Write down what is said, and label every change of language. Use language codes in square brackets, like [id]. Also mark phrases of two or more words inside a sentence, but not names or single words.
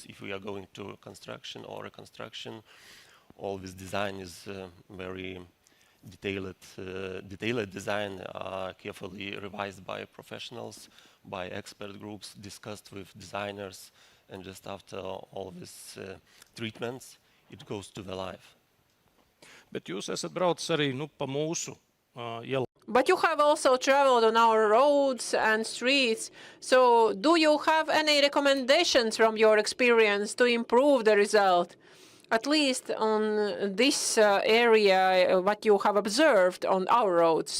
[en] If we are going to construction or reconstruction, all this design is very detailed design are carefully revised by professionals, by expert groups, discussed with designers, and just after all these treatments, it goes to the life. [lv] Bet jūs esat braucis arī pa mūsu ielu. [en] But you have also traveled on our roads and streets. So do you have any recommendations from your experience to improve the result? At least on this area, what you have observed on our roads?